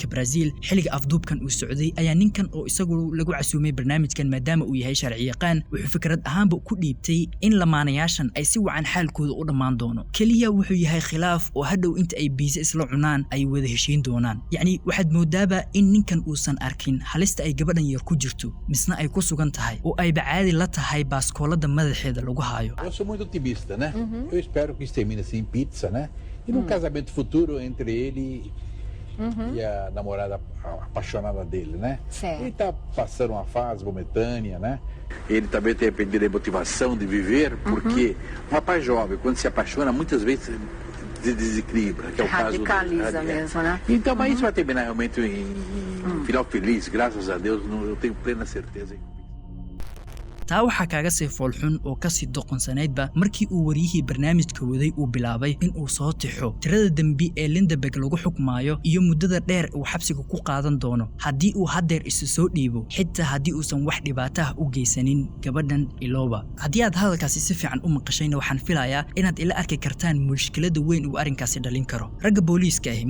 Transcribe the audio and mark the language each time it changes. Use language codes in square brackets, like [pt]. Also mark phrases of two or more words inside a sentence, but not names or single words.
[so] Brazil xilliga afduubkan uu socday ayaa ninkan oo isagu lagu casuumay barnaamijkan maadaama uu yahay sharci yaqaan wuxuu fikrad ahaanba ku dhiibtay in lamaanayaashan ay si wacan xaalkooda u dhamaan doono kaliya wuxuu yahay khilaaf oo hadhow inta ay biisa isla cunaan ay wada heshiin doonaan yacni waxaad moodaaba in ninkan uusan arkin halista ay gabadhan yar ku jirto misna ay ku sugan tahay oo ay bacaadi la tahay baaskoolada madaxeeda lagu haayo [pt] Eu sou muito otimista, né? Eu espero que isso termine assim em pizza, né? E num casamento futuro entre ele e a namorada apaixonada dele, né? Certo. Ele tá passando uma fase momentânea, né? Ele também tem perdido a motivação de viver, porque um rapaz jovem, quando se apaixona, muitas vezes se desequilibra, que é o caso Radicaliza mesmo, né? Então, mas isso vai terminar realmente em final feliz, graças a Deus, eu tenho plena certeza. [so] taa waxa kaaga sii foolxun oo ka sii doqonsaneedba markii uu wariyihii barnaamijka waday uu bilaabay in uu soo tixo tirada dambi ee Lindenberg lagu xukmaayo iyo muddada dheer uu xabsiga ku qaadan doono haddii uu hadeer isu soo dhiibo xitaa haddii uusan wax dhibaato ah u geysanin gabadhan Ilooba haddii aad hadalkaasi si fiican u maqashayna waxaan filayaa inaad ila arki kartaan mushkilada weyn uu arrinkaasi dhalin karo ragga booliiska ah